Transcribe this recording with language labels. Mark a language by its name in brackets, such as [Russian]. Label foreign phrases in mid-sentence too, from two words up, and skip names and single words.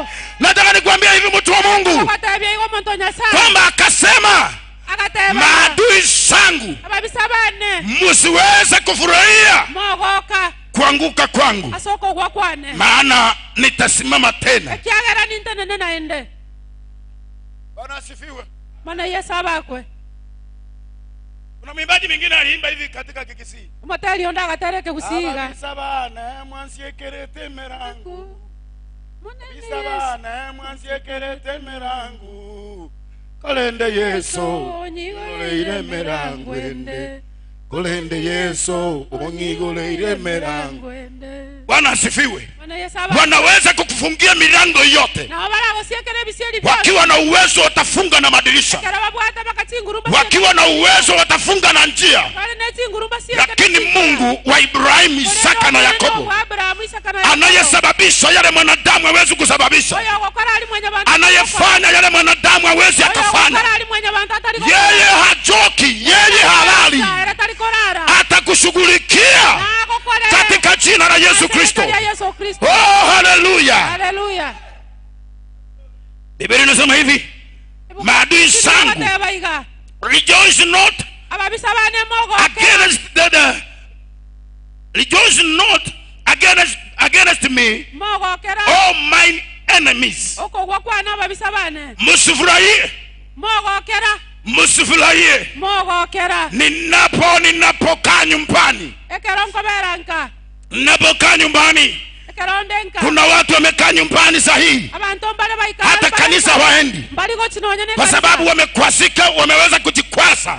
[Swahili] Nataka nikwambie hivi mtu wa Mungu, kwamba akasema maadui zangu msiweze kufurahia kuanguka kwangu, maana nitasimama tena. Bwana asifiwe. Bwana Yesu abakwe. Kuna mwimbaji mwingine aliimba hivi katika Kikisii. [Gusii] Motari onda agatereke gusiga. Bisabana mwansiekerete merangu. Bisabana mwansiekerete merangu. Kolende Yesu ngoleire merangu ende. Kolende Yesu ngoleire merangu ende. [Swahili] Bwana asifiwe. Wanaweza kukufungia milango yote. Wakiwa na uwezo watafunga na madirisha. Wakiwa na uwezo watafunga na njia. Lakini Mungu wa Ibrahimu, Isaka na Yakobo, anayesababisha yale mwanadamu hawezi kusababisha, anayefanya yale mwanadamu hawezi akafanya, yeye hachoki, yeye halali, atakushughulikia katika jina la Yesu Kristo. Oh, haleluya. Haleluya. Biblia inasema hivi, maadui zangu [English] rejoice not against rejoice not against me, all mine enemies. [Swahili] Msifurahie, msifurahie ninapokaa nyumbani. Ninapokaa nyumbani, kuna watu wamekaa nyumbani sahihi, hata kanisa waendi kwa sababu wamekwasika, wameweza kujikwasa.